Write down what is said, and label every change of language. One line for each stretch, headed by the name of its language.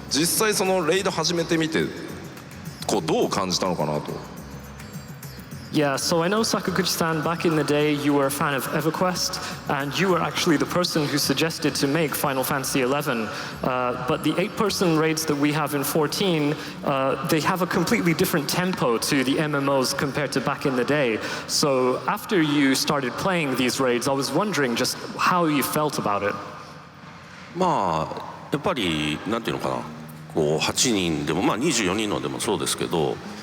Japanese: 実際そのレイド始めてみてこうどう感じたのかなと。
English: Yeah, so I know Sakaguchi-san, back in the day you were a fan of EverQuest, and you were actually the person who suggested to make Final Fantasy XI. But the 8-person raids that we have in 14, they have a completely different tempo to the MMOs compared to back in the day. So after you started playing these raids, I was wondering just how you felt about it.
Japanese: まあやっぱりなんていうのかな、こう8人でもまあ24人のでもそうですけど。